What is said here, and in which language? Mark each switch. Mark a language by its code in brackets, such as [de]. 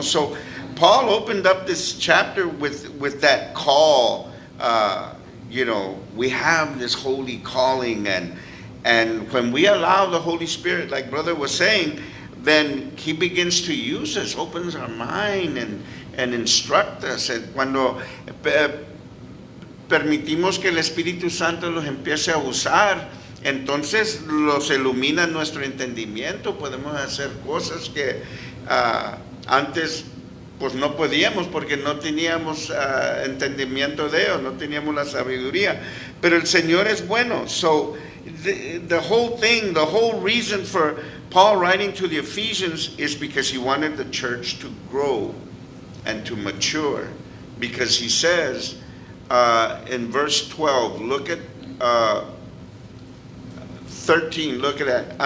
[en] So Paul opened up this chapter with that call. You know, we have this holy calling, and when we allow the Holy Spirit, like brother was saying, then he begins to use us, opens our mind and instruct us. [es] Cuando permitimos que el Espíritu Santo los empiece a usar, entonces los ilumina nuestro entendimiento. Podemos hacer cosas que antes pues no podíamos porque no teníamos entendimiento de Dios, no teníamos la sabiduría. Pero el Señor es bueno. [en] So the whole thing, the whole reason for Paul writing to the Ephesians is because he wanted the church to grow and to mature. Because he says in verse 12, look at 13, look at that.